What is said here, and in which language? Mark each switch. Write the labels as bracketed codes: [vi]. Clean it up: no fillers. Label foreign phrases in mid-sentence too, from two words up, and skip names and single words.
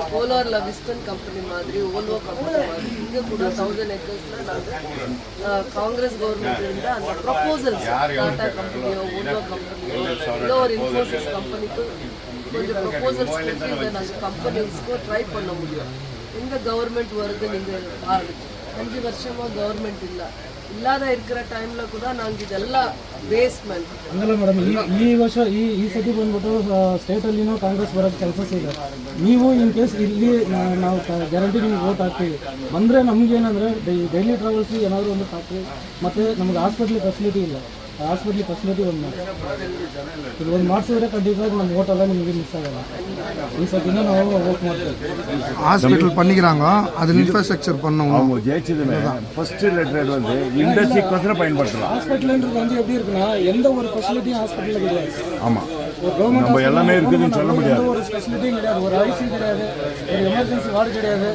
[ta] கோலாரில் விஸ்டன் கம்பெனி மாதிரி, ஓல்வோ கம்பெனி மாதிரி இங்கே கூட 1000 acresல நாங்கள் காங்கிரஸ் கவர்மெண்ட் இருந்த அந்த ப்ரப்போசல்ஸ் டாடா கம்பெனியோ, ஓல்வோ கம்பெனியோ, இல்லை ஒரு இன்ஃபோசிஸ் கம்பெனிக்கு கொஞ்சம் ப்ரப்போசல்ஸ் கொடுத்து இதை நாங்கள் கம்பெனிஸ்க்கு ட்ரை பண்ண முடியும். எங்கே கவர்மெண்ட் வருது நீங்கள் பாருங்க. 5 வருஷமாக கவர்மெண்ட் [kn] ಇಲ್ಲದ ಇರ್ಕಿರೋ ಟೈಮ್ಲ ಕೂಡ ನಂಗೆ ಇದೆಲ್ಲ ಬೇಸ್ಮೆಂಟ್ ಹಂಗಲ್ಲ ಮೇಡಮ್. ಈ ವರ್ಷ ಈ ಸತಿ ಬಂದ್ಬಿಟ್ಟು ಸ್ಟೇಟಲ್ಲಿನೂ ಕಾಂಗ್ರೆಸ್ ಬರೋಕ್ಕೆ ಚಾನ್ಸಸ್ ಇದೆ. ನೀವು [en] in case [kn] ಇಲ್ಲಿ ನಾವು ಗ್ಯಾರಂಟಿ ನಿಮ್ಗೆ ವೋಟ್ ಹಾಕ್ತೀವಿ ಬಂದರೆ ನಮಗೇನಂದರೆ [en] daily travels [kn] ಏನಾದರೂ ಒಂದು ಫ್ಯಾಕ್ಟ್ರಿ ಮತ್ತು ನಮ್ಗೆ ಹಾಸ್ಪಿಟ್ಲಿಗೆ ಫೆಸಿಲಿಟಿ ಇಲ್ಲ. ಹಾಸ್ಪಿಟ್ಲಿಗೆ ಫೆಸಿಲಿಟಿ ಇದು ಒಂದು ಮಾಡಿಸಿದ್ರೆ ಖಂಡಿತವಾಗಿ ನಮ್ಮ ಓಟೆಲ್ಲ ನಿಮಗೆ ಮಿಸ್ ಆಗಲ್ಲ. ಈ ಸತಿನ ನಾವು ವೋಟ್ ಮಾಡ್ತೀವಿ. [ta] ஹாஸ்பிட்டல் பண்ணிக்கிறாங்க, அதில் இன்ஃப்ராஸ்ட்ரக்சர் பண்ணோம். அவங்க ஜெயிச்சதுமே [en] first letter [ta] வந்து இண்டஸ்ட்ரிக்கு பயன்படுத்தலாம். ஹாஸ்பிட்டல்ன்றது வந்து எப்படி இருக்குன்னா எந்த ஒரு ஃபெசிலிட்டியும் ஹாஸ்பிட்டலில் கிடையாது. ஆமாம், நம்ம எல்லாமே இருக்குதுன்னு சொல்ல முடியாது. ஒரு ஃபெசிலிட்டியும் கிடையாது, ஒரு ஐசி கிடையாது, ஒரு [en] emergency ward [ta] கிடையாது.